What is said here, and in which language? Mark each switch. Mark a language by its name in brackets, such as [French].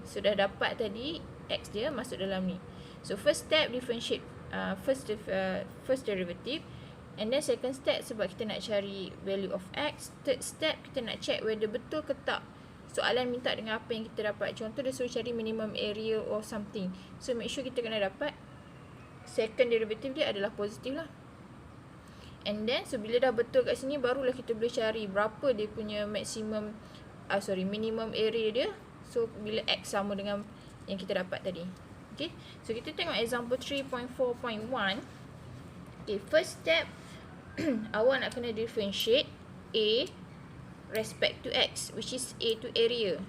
[Malay] So dah dapat tadi x dia masuk dalam ni. [English] So first step, differentiate first derivative. And then second step, [Malay] sebab kita nak cari [English] value of x. Third step, [Malay] kita nak [English] check whether [Malay] betul ke tak soalan minta dengan apa yang kita dapat. Contoh dia suruh cari [English] minimum area or something. So make sure [Malay] kita kena dapat [English] second derivative [Malay] dia adalah positif lah. [English] And then so [Malay] bila dah betul kat sini, barulah kita boleh cari berapa dia punya [English] maximum minimum area [Malay] dia. So bila x sama dengan yang kita dapat tadi. Okay, so kita tengok example 3.4.1. [English] Okay, first step, [Malay] awak nak kena [English] differentiate a respect to x, which is a to area.